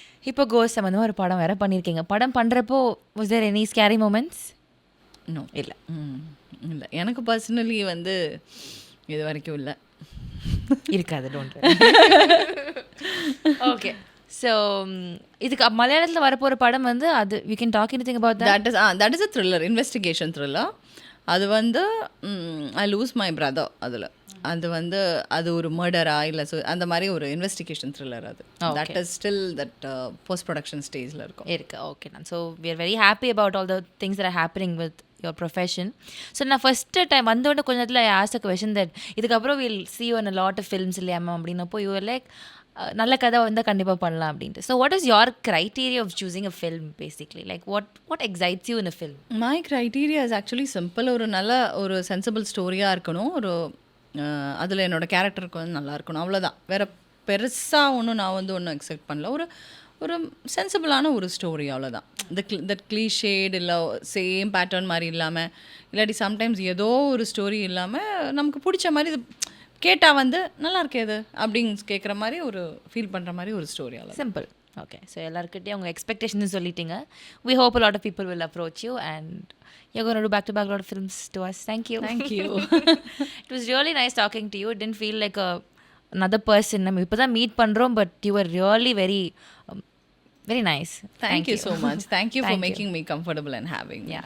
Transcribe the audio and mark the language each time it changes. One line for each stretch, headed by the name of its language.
Tamil: இப்போ கோஸ்ட் சம்மந்தமாக ஒரு படம் வேறு பண்ணியிருக்கீங்க. படம் பண்ணுறப்போ was there any scary moments? No, இல்லை இல்லை, எனக்கு பர்சனலி வந்து இது வரைக்கும் இல்லை, இருக்காது. டோன்ட். ஓகே, ஸோ இதுக்கு மலையாளத்தில் வரப்போகிற படம் வந்து அது you can talk anything about
English: that is a thriller, investigation thriller. அது வந்து I lose my brother.
Tamil: அதில் அது வந்து அது ஒரு மர்டரா இல்லை அந்த மாதிரி ஒரு இன்வெஸ்டிகேஷன் த்ரில்லர்.
English: அது that is still that post production ஸ்டேஜில்
Tamil: இருக்கு.
English: Okay நான் so we are very happy about all the things that are happening with your profession. So நான் first time வந்தோடனே கொஞ்ச நேரத்தில் I ask a question that இதுக்கப்புறம் will see you in a lot of films இல்லையாமா அப்படின்னப்போ you are like நல்ல கதை வந்தால் கண்டிப்பாக பண்ணலாம் அப்படின்ட்டு. So what is your criteria of choosing a film basically? Like what excites you in a film? My criteria is actually simple.
Tamil: ஒரு நல்ல ஒரு சென்சிபிள் ஸ்டோரியாக இருக்கணும். ஒரு அதில் என்னோடய கேரக்டருக்கு வந்து நல்லா இருக்கணும். அவ்வளோதான். வேறு பெருசாக ஒன்றும் நான் வந்து ஒன்றும் எக்ஸ்பெக்ட் பண்ணல. ஒரு சென்சிபிளான ஒரு ஸ்டோரி, அவ்வளோதான். தட் க்ளீஷேட் இல்லை சேம் பேட்டர்ன் மாதிரி இல்லாமல், இல்லாட்டி சம்டைம்ஸ் ஏதோ ஒரு ஸ்டோரி இல்லாமல் நமக்கு பிடிச்ச மாதிரி இது கேட்டால் வந்து நல்லா இருக்கே இது அப்படின்னு கேட்குற மாதிரி ஒரு ஃபீல் பண்ணுற மாதிரி ஒரு ஸ்டோரி. அவ்வளோ சிம்பிள். ஓகே ஸோ எல்லாருக்கிட்டையும் அவங்க எக்ஸ்பெக்டேஷன் சொல்லிட்டீங்க.
English: We hope a lot of people will approach you and you're going to do back-to-back a lot of films to us. Thank you. It was really nice talking to you. It didn't feel like another person. நம்ம இப்போ தான் meet பண்ணுறோம், but you were really very very nice. Thank you so much. Thank you for making me comfortable and having me.